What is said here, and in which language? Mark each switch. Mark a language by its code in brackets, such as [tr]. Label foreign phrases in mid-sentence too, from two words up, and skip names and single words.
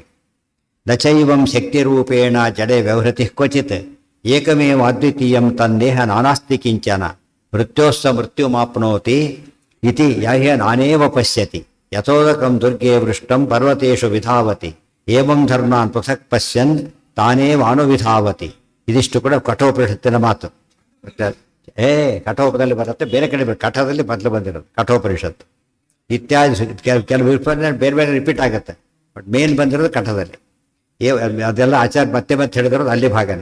[sa] ನಚೈವಂ ಶಕ್ತಿ ರೂಪೇಣ ಜಡೆ ವ್ಯವಹೃತಿ ಕ್ವಚಿತ್ ಏಕಮೇವ ಅದ್ವಿತೀಯಂ ತನ್ನೇಹ ನಾನಾಸ್ತಿ ಕಿಂಚನ ಮೃತ್ಯೋಸ್ಸ ಮೃತ್ಯುಮಾಪ್ನೋತಿ ಇತಿ ಯಾಹ್ಯ ನಾನೇವ ಪಶ್ಯತಿ ಯಥೋದಕಂ ದುರ್ಗೆ ವೃಷ್ಟಂ ಪರ್ವತೇಶು ವಿಧಾವತಿ ಏವಂ ಧರ್ಮಾನ್ ಪೃಥಕ್ ಪಶ್ಯನ್ ತಾನೇವ ಅನುವಿಧಾವತಿ. [kn] ಇದಿಷ್ಟು ಕೂಡ ಕಠೋಪನಿಷತ್ತಿನ ಮಾತು. ಕಠೋಪದಲ್ಲಿ ಬರುತ್ತೆ, ಬೇರೆ ಕಡೆ ಕಠದಲ್ಲಿ ಮೊದಲು ಬಂದಿರೋದು ಕಠೋಪನಿಷತ್ತು ಇತ್ಯಾದಿ. ಕೆಲವು ಬೇರೆ ಬೇರೆ ರಿಪೀಟ್ ಆಗುತ್ತೆ, [en] but main [kn] ಬಂದಿರೋದು ಕಠದಲ್ಲಿ. ಅದೆಲ್ಲ ಆಚಾರ ಮತ್ತೆ ಮತ್ತೆ ಹೇಳಿದಿರೋದು ಅಲ್ಲಿ ಭಾಗನೇ.